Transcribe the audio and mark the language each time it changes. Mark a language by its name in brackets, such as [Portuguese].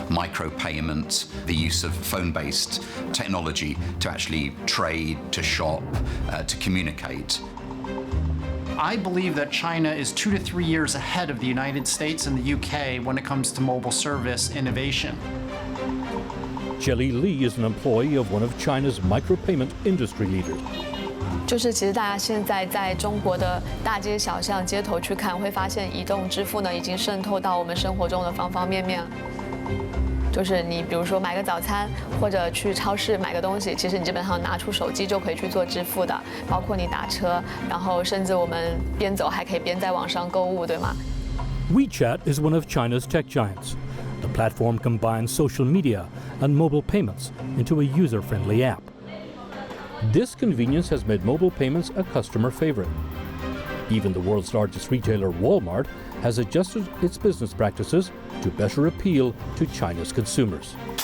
[English] Micropayments, the use of phone-based technology to actually trade, to shop, to communicate. I believe that China is 2 to 3 years ahead of the United States and the UK when it comes to mobile service innovation. Jelly Li is an employee of one of China's micropayment industry leaders. [Chinese] 就是其实大家现在在中国的大街小巷、街头去看，会发现移动支付呢已经渗透到我们生活中的方方面面。就是你比如说买个早餐，或者去超市买个东西，其实你基本上拿出手机就可以去做支付的。包括你打车，然后甚至我们边走还可以边在网上购物，对吗？ [English] WeChat is one of China's tech giants. The platform combines social media and mobile payments into a user-friendly app. This convenience has made mobile payments a customer favorite. Even the world's largest retailer, Walmart, has adjusted its business practices to better appeal to China's consumers.